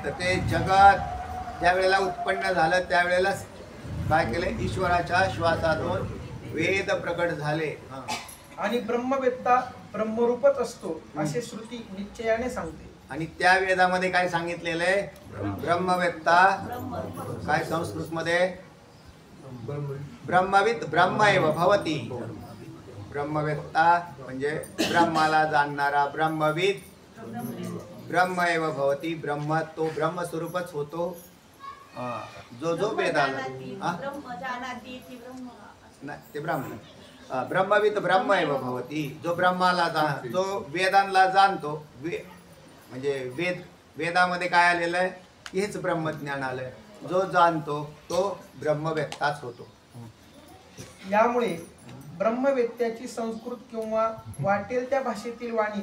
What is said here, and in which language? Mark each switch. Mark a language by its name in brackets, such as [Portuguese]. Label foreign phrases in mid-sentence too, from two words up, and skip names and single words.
[Marathi] तर ते जगत ज्या वेळेला उत्पन्न झालं त्यावेळेला काय केलं? ईश्वराच्या श्वासातून वेद प्रकट झाले. आणि ब्रह्मवेत्ता ब्रह्मरूपच असतो असे श्रुती निश्चयाने सांगते. आणि त्या वेदामध्ये काय सांगितलेलं आहे? ब्रह्मवेत्ता काय संस्कृतमध्ये? [Sanskrit] ब्रह्मविद ब्रह्म एव भवती. [Marathi] ब्रह्मवेत्ता म्हणजे ब्रह्माला जाणणारा, [Sanskrit] ब्रह्मविद ब्रह्म एव भवती. [Marathi] ब्रह्म तो ब्रह्मस्वरूपच होतो. जो वेदाला नाही, ते ब्रह्म [Sanskrit] ब्रह्मविद ब्रह्म एव भवती. [Marathi] जो ब्रह्माला जो वेदांना जाणतो, म्हणजे वेदामध्ये काय आलेलं आहे? हेच ब्रह्मज्ञान आलंय. जो जाणतो तो ब्रह्मवेत्ताच होतो. यामुळे ब्रह्मवेत्त्याची संस्कृत किंवा वाटेल त्या भाषेतील वाणी